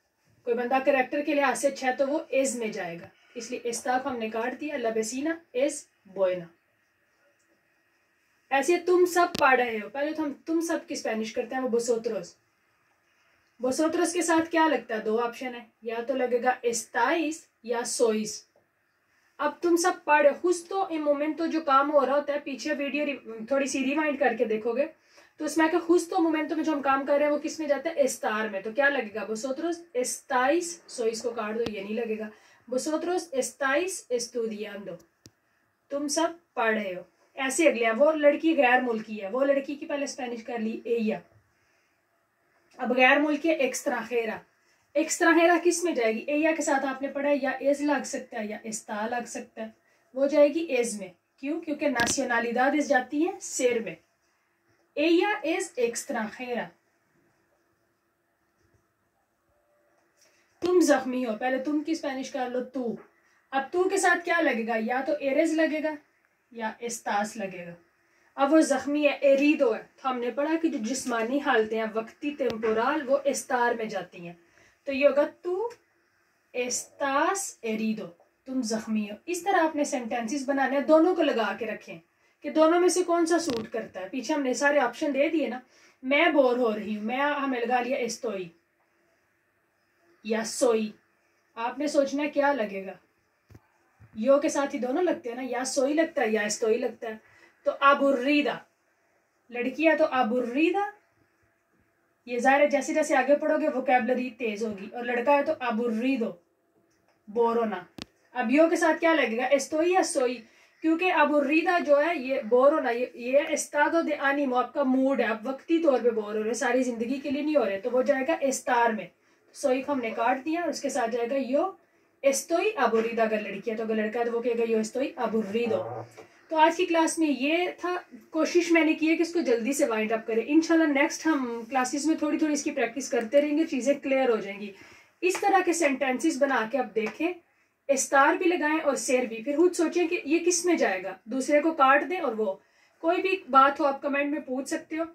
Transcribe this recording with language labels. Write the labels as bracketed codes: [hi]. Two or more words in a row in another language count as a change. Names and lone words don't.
[ur] کوئی بندہ کریکٹر کے لحاظ سے اچھا ہے تو وہ از میں جائے گا, اس لیے استا کو ہم نے کاٹ دیا, [es] la vecina es buena. [ur] ایسے تم سب پڑھ رہے ہو, پہلے تو ہم تم سب کی اسپینش کرتے ہیں, وہ بوسوتروس. بوسوتروس کے ساتھ کیا لگتا ہے, دو آپشن ہے, یا تو لگے گا estáis یا sois. اب تم سب پڑھ رہے ہو, [es] justo en momento [ur] جو کام ہو رہا ہوتا ہے, پیچھے ویڈیو تھوڑی سی ریوائنڈ کر کے دیکھو گے تو اس میں کہ [es] justo momento [ur] میں جو ہم کام کر رہے ہیں وہ کس میں جاتا ہے, estar میں. تو کیا لگے گا, [es] vosotros estáis, sois [ur] کو کاٹ دو, یہ نہیں لگے گا, [es] vosotros estáis estudiando, [ur] تم سب پڑھ رہے ہو. ایسے اگلے ہیں, وہ لڑکی غیر ملکی ہے, وہ لڑکی کی پہلے اسپینش کر لی ella. اب غیر ملکی ایکسٹرانجیرا, ایکسٹرانجیرا کس میں جائے گی, ella کے ساتھ آپ نے پڑھا ہے یا es لگ سکتا ہے یا está لگ سکتا ہے, وہ جائے گی es میں. کیوں, کیونکہ nacionalidades جاتی ہیں ser میں. [es] ella es extranjera. [ur] تم زخمی ہو, پہلے تم کی اسپینش کر لو تو. اب تو کے ساتھ کیا لگے گا, یا تو eres لگے گا یا estás لگے گا. اب وہ زخمی ہے, ایریدو ہے, تو ہم نے پڑھا کہ جو جسمانی حالتیں ہیں وقتی ٹیمپورال وہ استار میں جاتی ہیں, تو یہ ہوگا تو [es] estás herido, [ur] تم زخمی ہو. اس طرح آپ نے سینٹینسز بنانے ہیں, دونوں کو لگا کے رکھیں کہ دونوں میں سے کون سا سوٹ کرتا ہے. پیچھے ہم نے سارے آپشن دے دیے نا, میں بور ہو رہی ہوں, میں ہمیں لگا لیا estoy یا soy. آپ نے سوچنا ہے کیا لگے گا, یو کے ساتھ ہی دونوں لگتے ہیں نا, یا soy لگتا ہے یا estoy لگتا ہے. تو aburrida, لڑکی ہے تو aburrida, یہ ظاہر ہے جیسے جیسے آگے پڑھو گے ووکیبلری تیز ہوگی, اور لڑکا ہے تو aburrido, بور ہونا. اب یو کے ساتھ کیا لگے گا, estoy یا soy, کیونکہ aburrida جو ہے یہ بور ہونا, یہ [es] estado de ánimo, [ur] آپ کا موڈ ہے, آپ وقتی طور پہ بور ہو رہے, ساری زندگی کے لیے نہیں ہو رہے, تو وہ جائے گا estar میں. soy کو ہم نے کاٹ دیا, اور اس کے ساتھ جائے گا [es] yo estoy aburrida [ur] اگر لڑکی ہے, تو اگر لڑکا ہے تو وہ کہے گا [es] yo estoy aburrido. [ur] تو آج کی کلاس میں یہ تھا, کوشش میں نے کی ہے کہ اس کو جلدی سے [en] wind up [ur] کریں. انشاءاللہ نیکسٹ ہم کلاسز میں تھوڑی تھوڑی اس کی پریکٹس کرتے رہیں گے, چیزیں کلیئر ہو جائیں گی. اس طرح کے سینٹینسز بنا کے آپ دیکھیں, اسٹار بھی لگائیں اور سیر بھی, پھر خود سوچیں کہ یہ کس میں جائے گا, دوسرے کو کاٹ دیں, اور وہ کوئی بھی بات ہو آپ کمنٹ میں پوچھ سکتے ہو.